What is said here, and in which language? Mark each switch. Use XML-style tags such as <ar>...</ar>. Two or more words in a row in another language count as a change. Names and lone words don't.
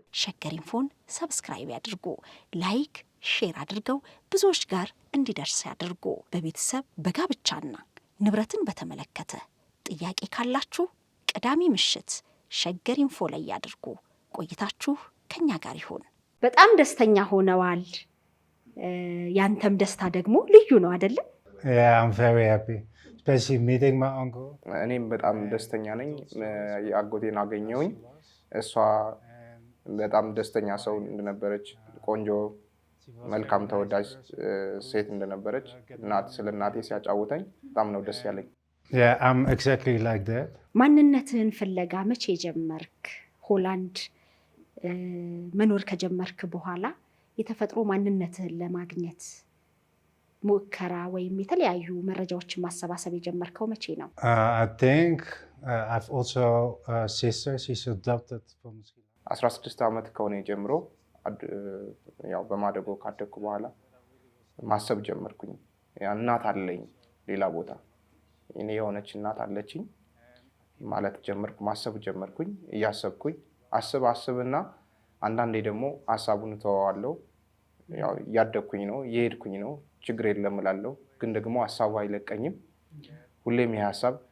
<am>ሸገር ኢንፎን ሰብስክራይብ ያድርጉ፣ ላይክ ሼር አድርገው ብዙዎች ጋር እንዲደርስ ያድርጉ። በቤተሰብ በጋብቻና ንብረትን በተመለከተ ጥያቄ ካላችሁ ቅዳሜ ምሽት ሸገር ኢንፎ ላይ ያድርጉ። ቆይታችሁ ከኛ ጋር ይሁን። በጣም ደስተኛ ሆነዋል። ያንተም ደስታ ደግሞ ልዩ ነው አይደለ?</am> <en>Yeah, I'm very happy, especially meeting my uncle.</en> <am>እኔም በጣም ደስተኛ ነኝ። አጎቴን አገኘሁኝ። እሷ በጣም ደስተኛ ሰው እንደነበረች፣ ቆንጆ መልካም ተወዳጅ ሴት እንደነበረች ስለ እናቴ ሲያጫውተኝ በጣም ነው ደስ ያለኝ።</am> <en>Yeah, I'm exactly like that.</en> <am>ማንነትህን ፍለጋ መቼ ጀመርክ? ሆላንድ መኖር ከጀመርክ በኋላ የተፈጥሮ ማንነትህን ለማግኘት ሙከራ ወይም የተለያዩ መረጃዎችን ማሰባሰብ የጀመርከው መቼ ነው?</am> <en>I think I've also a sister. She's adopted from Sri Lanka.</en> <am>16 ዓመት ከሆነ ጀምሮ ያው በማደጎ ካደግኩ በኋላ ማሰብ ጀመርኩኝ። እናት አለኝ ሌላ ቦታ፣ እኔ የሆነች እናት አለችኝ ማለት ጀመርኩ። ማሰብ ጀመርኩኝ። እያሰብኩኝ አስብና አንዳንዴ ደግሞ ሀሳቡን ተወዋለሁ። ያው እያደግኩኝ ነው፣ እየሄድኩኝ ነው፣ ችግር የለም እላለሁ። ግን ደግሞ ሀሳቡ አይለቀኝም። ሁሌም ይህ ሀሳብ</am>